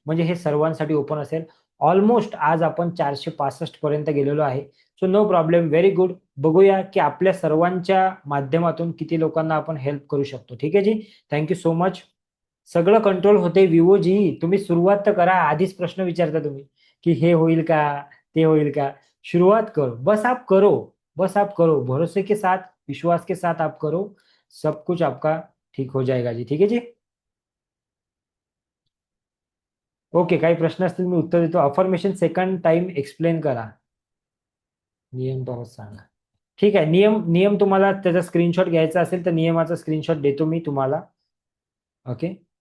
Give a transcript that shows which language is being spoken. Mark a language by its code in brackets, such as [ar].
[mr] म्हणजे हे सर्वांसाठी ओपन असेल. ऑलमोस्ट आज आपण 465 पर्यंत गेलेलो आहे. So no problem, very good. बघूया की आपल्या सर्वांच्या माध्यमातून किती लोकांना आपण हेल्प करू शकतो. ठीक आहे जी, थँक्यू सो मच. सगळं कंट्रोल होते विवोजी, तुम्ही सुरुवात तर करा. आधीच प्रश्न विचारता तुम्ही की हे होईल का, ते होईल का. [hi] शुरुआत करो, बस आप करो, बस आप करो, भरोसे के साथ, विश्वास के साथ आप करो, सब कुछ आपका ठीक हो जाएगा जी. [mr] ठीक आहे जी. ओके, काही प्रश्न असतील मी उत्तर देतो. अफर्मेशन सेकंड टाइम एक्सप्लेन करा. नियम परत सांगा. ठीक आहे. नियम नियम तुम्हाला त्याचा स्क्रीनशॉट घ्यायचा असेल तर नियमाचा स्क्रीनशॉट देतो मी तुम्हाला. ओके.